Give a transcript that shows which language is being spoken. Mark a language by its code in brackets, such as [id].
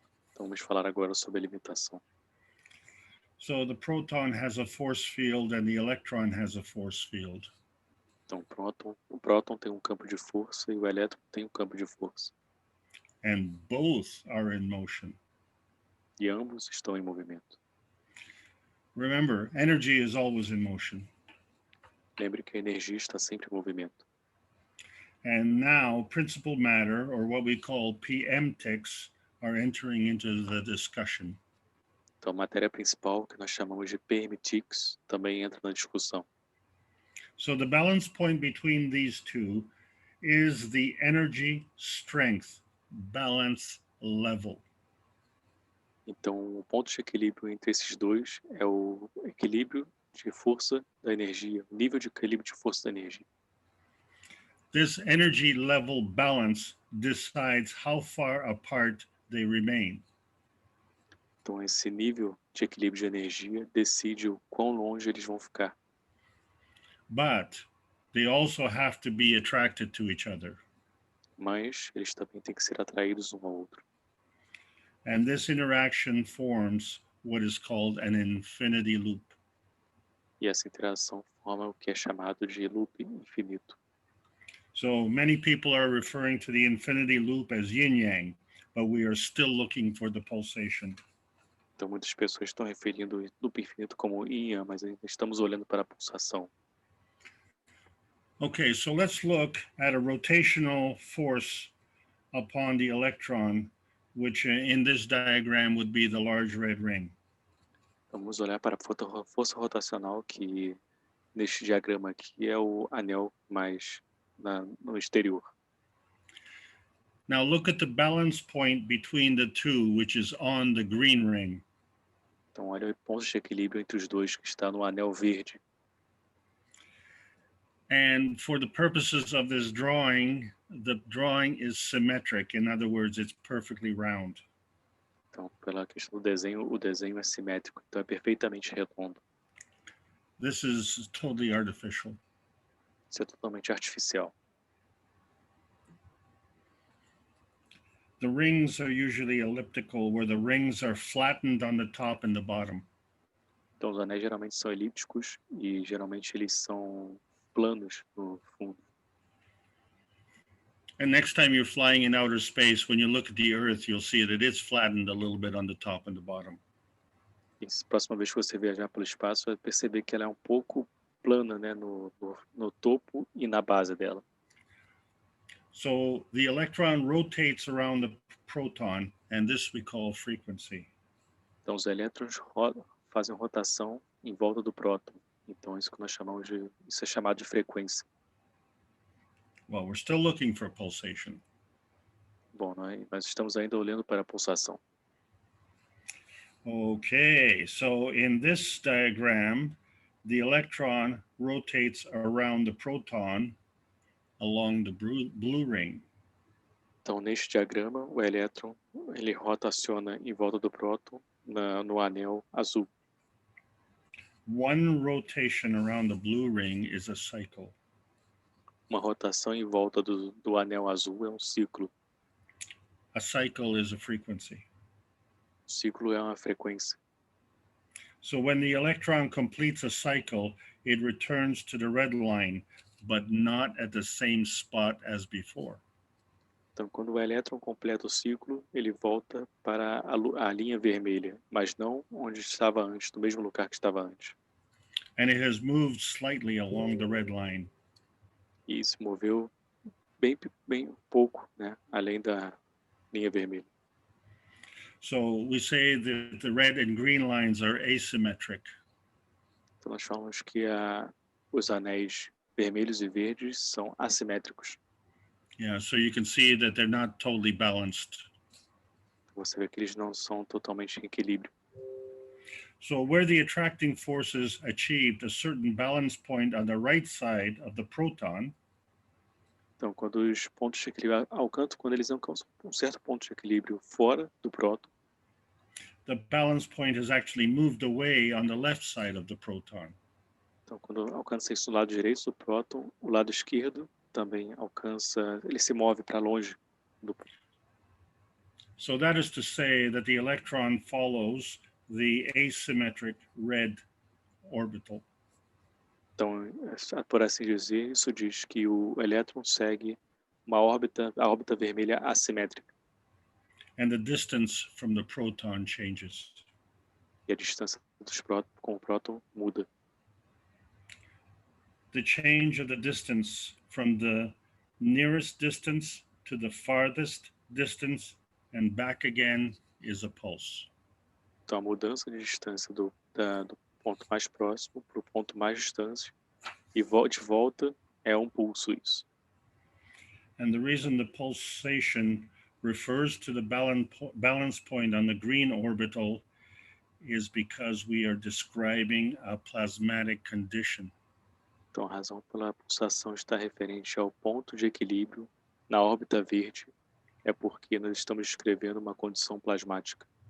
[pt] Então vamos falar agora sobre a limitação. [en] So the proton has a force field and the electron has a force field. [pt] Então o próton tem um campo de força e o elétron tem um campo de força. [en] And both are in motion. [pt] E ambos estão em movimento. [en] Remember, energy is always in motion. [pt] Lembre que a energia está sempre em movimento. [en] And now principal matter, or what we call PMTICs, are entering into the discussion. [pt] Então a matéria principal, que nós chamamos de PMTICs, também entra na discussão. [en] So the balance point between these two is the energy strength balance level. [pt] Então o ponto de equilíbrio entre esses dois é o equilíbrio de força da energia, o nível de equilíbrio de força da energia. [en] This energy level balance decides how far apart they remain. [pt] Então esse nível de equilíbrio de energia decide o quão longe eles vão ficar. [en] But they also have to be attracted to each other. [pt] Mas eles também têm que ser atraídos um ao outro. [en] And this interaction forms what is called an infinity loop. [pt] E essa interação forma o que é chamado de loop infinito. [en] So many people are referring to the infinity loop as yin-yang, but we are still looking for the pulsation. [pt] Então muitas pessoas estão referindo o loop infinito como yin, mas ainda estamos olhando para a pulsação. [en] Okay, so let's look at a rotational force upon the electron, which in this diagram would be the large red ring. [pt] Vamos olhar para a força rotacional, que neste diagrama aqui é o anel mais no exterior. [en] Now look at the balance point between the two, which is on the green ring. [pt] Então olha o ponto de equilíbrio entre os dois, que está no anel verde. [en] And for the purposes of this drawing, the drawing is symmetric. In other words, it's perfectly round. [pt] Então, pela questão do desenho, o desenho é simétrico, então é perfeitamente redondo. [en] This is totally artificial. [pt] Isso é totalmente artificial. [en] The rings are usually elliptical, where the rings are flattened on the top and the bottom. [pt] Então, os anéis geralmente são elípticos e geralmente eles são planos no fundo. [en] And next time you're flying in outer space, when you look at the Earth, you'll see that it is flattened a little bit on the top and the bottom. [pt] E a próxima vez que você viajar pelo espaço, vai perceber que ela é um pouco plana, né, no topo e na base dela. [en] So the electron rotates around the proton and this we call frequency. [pt] Então os elétrons fazem rotação em volta do próton. Então isso que nós chamamos isso é chamado de frequência. [en] Well, we're still looking for pulsation. [pt] Bom, nós estamos ainda olhando para a pulsação. [en] Okay, so in this diagram, the electron rotates around the proton along the blue ring. [pt] Então, neste diagrama, o elétron ele rotaciona em volta do próton no anel azul. [en] One rotation around the blue ring is a cycle. [pt] Uma rotação em volta do anel azul é um ciclo. [en] A cycle is a frequency. [pt] O ciclo é uma frequência. [en] So when the electron completes a cycle, it returns to the red line, but not at the same spot as before. [pt] Então, quando o elétron completa o ciclo, ele volta para a linha vermelha, mas não onde estava antes, no mesmo lugar que estava antes. [en] And it has moved slightly along the red line. [pt] E se moveu bem pouco, né, além da linha vermelha. [en] So we say that the red and green lines are asymmetric. [pt] Então nós falamos que os anéis vermelhos e verdes são assimétricos. [en] Yeah, so you can see that they're not totally balanced. [pt] Você vê que eles não são totalmente em equilíbrio. [en] So where the attracting forces achieved a certain balance point on the right side of the proton, [pt] então, quando os pontos de equilíbrio quando eles alcançam um certo ponto de equilíbrio fora do próton, [en] the balance point has actually moved away on the left side of the proton. [pt] Então, quando alcança isso no lado direito do próton, o lado esquerdo também alcança, ele se move para longe do próton. [en] So that is to say that the electron follows the asymmetric red orbital. [pt] Então, por assim dizer, isso diz que o elétron segue a órbita vermelha assimétrica. [en] And the distance from the proton changes. [pt] E a distância com o próton muda. [en] The change of the distance from the nearest distance to the farthest distance and back again is a pulse. [pt] Então, a mudança de distância do ponto mais próximo para o ponto mais distante e de volta é um pulso isso. [en] And the reason the pulsation refers to the balance point on the green orbital is because we are describing a plasmatic condition. [pt] Então, a razão pela pulsação está referente ao ponto de equilíbrio na órbita verde é porque nós estamos descrevendo uma condição plasmática.